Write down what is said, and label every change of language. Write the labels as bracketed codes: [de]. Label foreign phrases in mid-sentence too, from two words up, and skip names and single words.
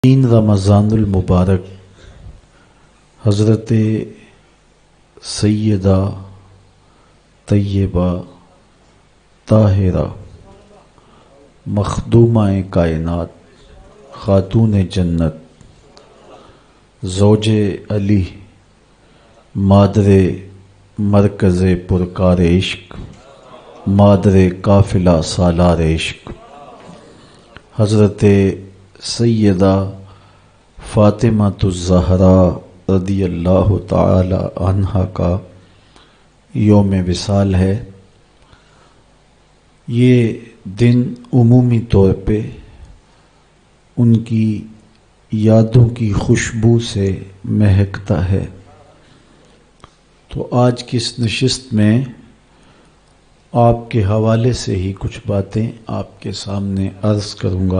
[ur] تین رمضان المبارک حضرت سیدہ طیبہ طاہرہ مخدومہ کائنات خاتون جنت زوج علی [fa] مادر مرکز پرکار عشق مادر قافلہ سالار عشق [ur] حضرت سیدہ فاطمہ الزہرا [ar] رضی اللہ تعالی عنہا [ur] کا یوم وصال ہے۔ یہ دن عمومی طور پہ ان کی یادوں کی خوشبو سے مہکتا ہے، تو آج کی اس نشست میں آپ کے حوالے سے ہی کچھ باتیں آپ کے سامنے عرض کروں گا۔